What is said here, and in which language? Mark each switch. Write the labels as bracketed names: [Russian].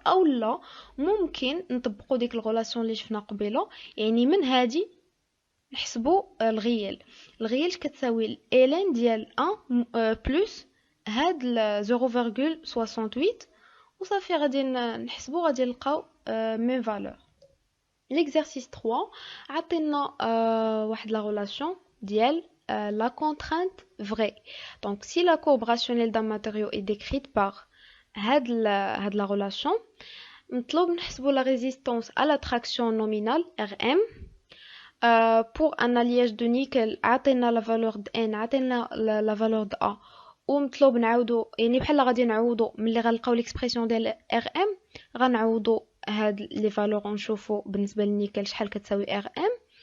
[Arabic] او لا ممكن نطبقوا ديك الغولاسيون اللي شفنا قبيله يعني من هادي نحسبوا الغيال كتساوي الان ديال 1 بلس هاد 0.68 وصافي غادي نحسبوا غادي نلقاو ميم فالور. [French] L'exercice 3 [Arabic] عطينا واحد [French] la relation ديال la contrainte vraie. Donc si la courbe rationnelle d'un matériau est décrite par هاد la relation [Arabic] نطلب نحسبوا [French] la résistance à la traction nominale Rm. pour un alliage de nickel [Arabic] عطينا [French] la valeur de N [Arabic] عطينا [French] la valeur de A [Arabic] ومطلوب نعاودو يعني بحال غادي نعوضو ملي غنلقاو ليكسبرسيون ديال Rm غنعوضو هاد لي فالور نشوفو بالنسبه للنيكل شحال كتساوي Rm.